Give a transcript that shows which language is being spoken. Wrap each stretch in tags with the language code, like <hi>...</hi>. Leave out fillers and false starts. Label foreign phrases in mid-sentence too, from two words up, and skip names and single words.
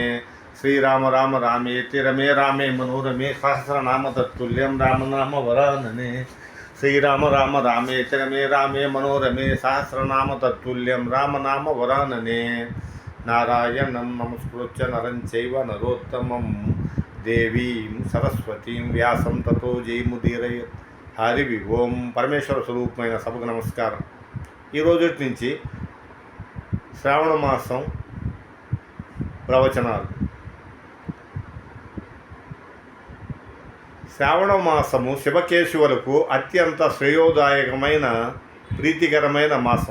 <sa>श्रीराम राम रामेति रमे रामे मनोरमे सहस्रनाम तत्तुल्यं राम नाम वरानने। श्रीराम राम रामेति रमे रामे मनोरमे सहस्रनाम तत्तुल्यं राम नाम वरानने। नारायणं नमस्कृत्य नरं चैव नरोत्तमं देवीं सरस्वतीं व्यासं ततो जयमुदीरयेत्। హరి ఓం.</sa> <te>పరమేశ్వర స్వరూపమైన సభకు నమస్కారం. ఈ రోజు నుంచి శ్రావణ మాసం ప్రవచనాలు. శ్రావణ మాసము శివకేశవులకు అత్యంత శ్రేయోదాయకమైన ప్రీతికరమైన మాసం.</te>